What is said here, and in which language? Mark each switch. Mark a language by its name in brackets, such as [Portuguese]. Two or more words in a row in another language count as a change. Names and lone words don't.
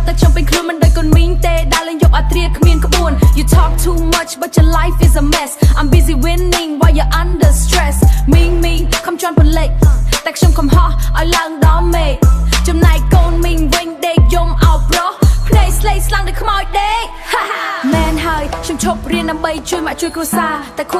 [Khmer] ខ្ញុំពេញខ្លួនមិនដូចកូនមីងទេដើរលេងយកអាត្រាគ្មានក្បួន [English] You talk too much but your life is a mess I'm busy winning while you're under stress [Khmer] មីងខំជន់ពន្លិចតែខ្ញុំខំហោះឲ្យឡើងដល់មេឃ ចំណែកកូនមីងវិញដេកយំអោបប្រុសភ្នែកស្លេកស្លាំងដូចខ្មោចដេកមែនហើយខ្ញុំឈប់រៀនដើម្បីជួយម៉ាក់ជួយគ្រួសារតែខួរ